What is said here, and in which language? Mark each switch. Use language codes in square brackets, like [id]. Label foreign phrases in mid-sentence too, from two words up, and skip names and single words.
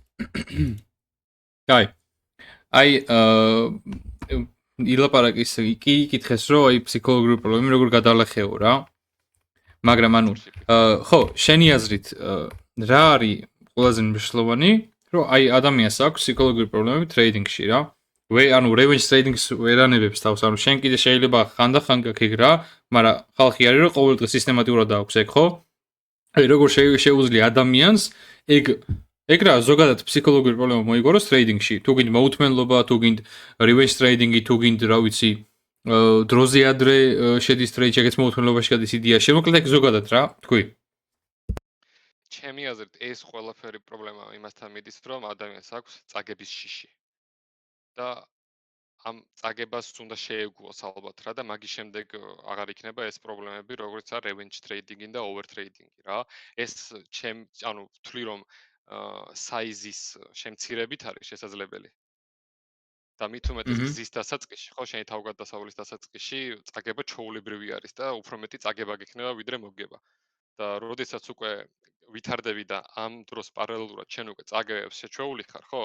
[ka] აი, ილაპარაკის კი იკითხეს, რომ აი ფსიქოლოგიური პრობლემები როგორ გადალახეო რა. მაგრამ ანუ ხო, შენი აზრით რა არის ყველაზე მნიშვნელოვანი, რომ აი ადამიანს აქვს ფსიქოლოგიური პრობლემები ტრეიდინგში რა. ანუ [en] revenge trading- [ka] ს ვერანებებს თავს, ანუ შენ კიდე შეიძლება ხანდახან გაქიგ რა, მაგრამ ხალხი არის რომ ყოველდღე სისტემატურად აქვს ეგ, ხო? აი როგორ შეუძლია ადამიანს ეგ რა ზოგადად ფსიქოლოგიური პრობლემა მოიგონოს ტრეიდინგში, თუ გინდ მოუთმენლობა, თუ გინდ [en] revenge trading- [ka] ი, თუ გინდ რა ვიცი, დროზე ადრე შედის ტრეიდში, ეგეც მოუთმენლობაში გადის იდეა. შემოკლედ ეგ ზოგადად რა, თქვი. ჩემი აზრით ეს ყველაფერი პრობლემა იმასთან მიდის, რომ ადამიანს აქვს წაგების შიში. და ამ წაგებას უნდა შეეგუოს ალბათ რა და მაგის შემდეგ აღარ იქნება ეს პრობლემები, როგორც არის [en] revenge trading- [ka] ი და [en] over trading- [ka] ი რა. ეს ანუ ვთვლი რომ საიზის შემცირებით არის შესაძლებელი. და მით უმეტეს გზის დასაწყისში, ხო, შენი თავგადასავლის დასაწყისში წაგება ჩაულებრივი არის და უფრო მეტი წაგება გექნება ვიდრე მოგება. და როდესაც უკვე ვითარდები და ამ დროს პარალელურად შენ უკვე წაგებებს შეჩვეული ხარ, ხო?